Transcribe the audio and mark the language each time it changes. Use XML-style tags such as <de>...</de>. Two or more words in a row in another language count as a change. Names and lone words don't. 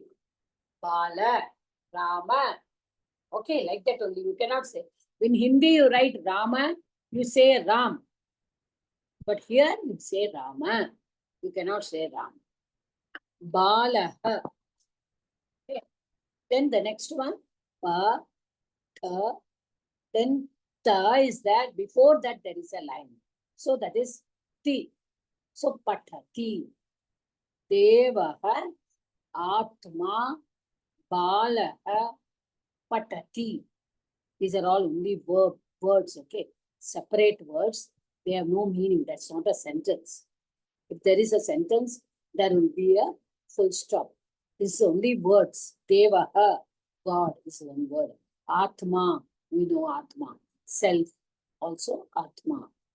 <en>Bala, Rama. Okay, like that only. You cannot say. In Hindi, you write Rama, you say Ram. But here, you say Rama. You cannot say Ram. Bala. Okay. Then the next one,</en> <sa>pa, tha.</sa> <en>Then ta is that. Before that, there is a line. So that is ti. So patati.</en> <sa>Devaha, atma, balaha, patati.</sa> <en>These are all only words, okay? Separate words. They have no meaning. That's not a sentence. If there is a sentence, there will be a full stop. This is only words. Devaha, God is one word. Atma, we know Atma. Self, also Atma.</en>